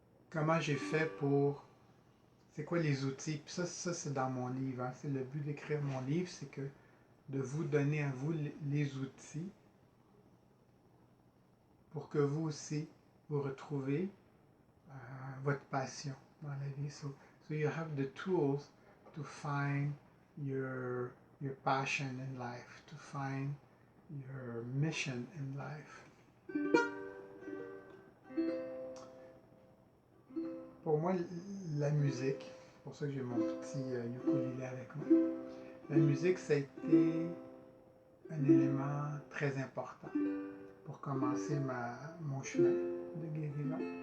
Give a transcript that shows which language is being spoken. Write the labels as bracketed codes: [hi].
[fr] Comment j'ai fait pour... C'est quoi les outils? Puis ça c'est dans mon livre. Hein? C'est le but d'écrire mon livre, c'est que de vous donner à vous les outils pour que vous aussi, vous retrouvez votre passion dans la vie. [en] So you have the tools to find your passion in life, to find your mission in life. [fr] Pour moi, la musique, c'est pour ça que j'ai mon petit ukulélé avec moi, la musique, ça a été un élément très important pour commencer mon chemin de guérison.